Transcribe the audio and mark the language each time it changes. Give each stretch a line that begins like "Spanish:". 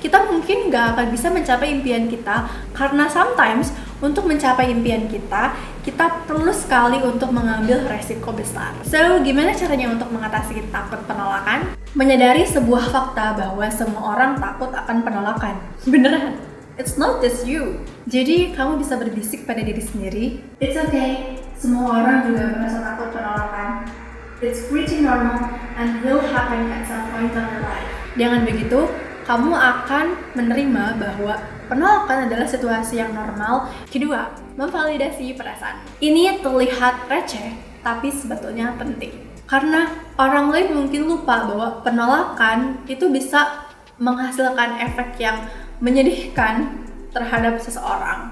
Indonesian: Kita mungkin nggak akan bisa mencapai impian kita, karena sometimes untuk mencapai impian kita perlu sekali untuk mengambil resiko besar. So, gimana caranya untuk mengatasi takut penolakan? Menyadari sebuah fakta bahwa semua orang takut akan penolakan. Beneran. It's not just you. Jadi kamu bisa berbisik pada diri sendiri. It's okay. Semua orang juga merasa takut penolakan.
English: It's pretty normal and will happen at some point in your life.
Indonesian: Dengan begitu, kamu akan menerima bahwa penolakan adalah situasi yang normal. Kedua, memvalidasi perasaan. Ini terlihat receh, tapi sebetulnya penting. Karena orang lain mungkin lupa bahwa penolakan itu bisa menghasilkan efek yang menyedihkan terhadap seseorang.